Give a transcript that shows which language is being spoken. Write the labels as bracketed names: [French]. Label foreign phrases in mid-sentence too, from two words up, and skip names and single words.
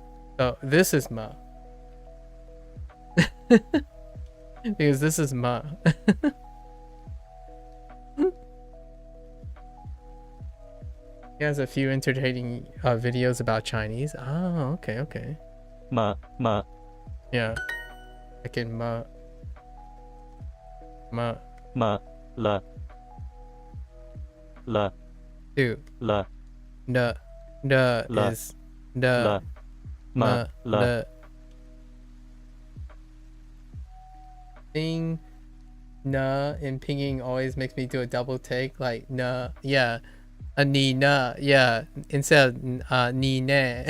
[English] So this is ma. Because this is ma. He has a few entertaining videos about Chinese. Oh, okay. Ma. Yeah. I can ma. La. Dude. La. The La. is the Ma. La. the thing na in pinging always makes me do a double take, like na, yeah, [Chinese] a ni na, [English] yeah, instead of [Chinese] ni ne.